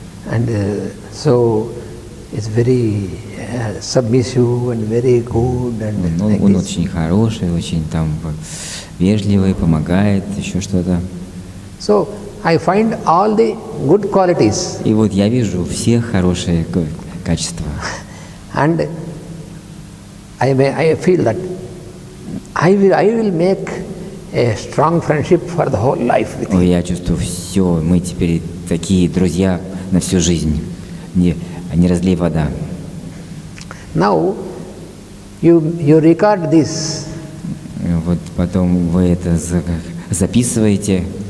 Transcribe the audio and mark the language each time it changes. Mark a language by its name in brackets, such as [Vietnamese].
[English] And so it's very submissive and very good. And [Russian] он очень хороший, очень там вежливый, помогает, еще что-то. [English] So I find all the good qualities. [Russian] И вот я вижу все хорошие качества. [English] And I feel that I will make a strong friendship for the whole life with him. [Russian] Я чувствую, все, мы теперь такие друзья на всю жизнь. Не разлей вода. [English] Now you record this. [Russian] Вот потом вы это записываете.